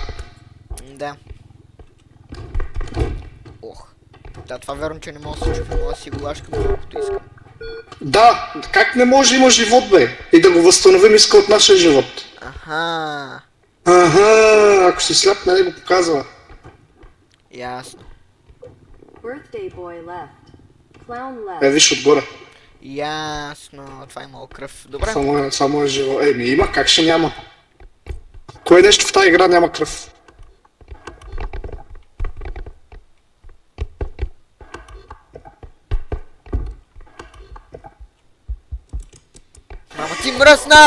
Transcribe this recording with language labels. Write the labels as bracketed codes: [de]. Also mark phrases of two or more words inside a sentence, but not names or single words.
[bg] Да. Ох. Да, това верно, че не мога да се чупи, мога да си го лашкам колкото искам. Да, как не може има живот, бе? И да го възстановим иска от нашия живот. Аха. Ако си сляп, не го показва. Ясно. [en] Birthday boy left. Clown left. [bg] Виж отгоре. Ясно. Това имало кръв. Добре. Само е живо. Има, как ще няма? Кое нещо в тази игра няма кръв? Мама ти мръсна!